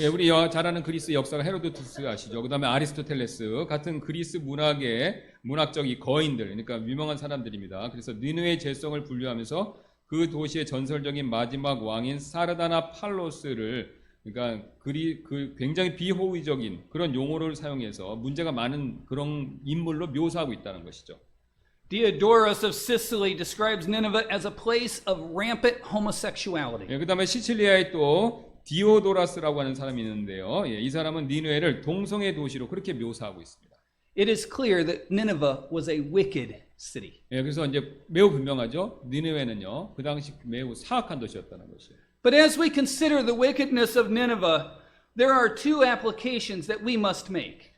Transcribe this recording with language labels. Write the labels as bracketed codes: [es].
[ko] 예, 우리 잘 아는 그리스 역사가 헤로도투스 아시죠? 그다음에 아리스토텔레스 같은 그리스 문학의 문학적 이 거인들, 그러니까 유명한 사람들입니다. 그래서 니느웨의 죄성을 분류하면서 그 도시의 전설적인 마지막 왕인 사르다나팔로스를 그러니까 그 굉장히 비호의적인 그런 용어를 사용해서 문제가 많은 그런 인물로 묘사하고 있다는 것이죠. [en] Diodorus of Sicily describes Nineveh as a place of rampant homosexuality. [ko] 예, 그다음에 시칠리아에 또 디오도라스라고 하는 사람이 있는데요. 예, 이 사람은 니느웨를 동성애 도시로 그렇게 묘사하고 있습니다. [en] It is clear that Nineveh was a wicked city. [ko] 예, 그래서 이제 매우 분명하죠. 니느웨는요, 그 당시 매우 사악한 도시였다는 것이에요. [en] But as we consider the wickedness of Nineveh, there are two applications that we must make.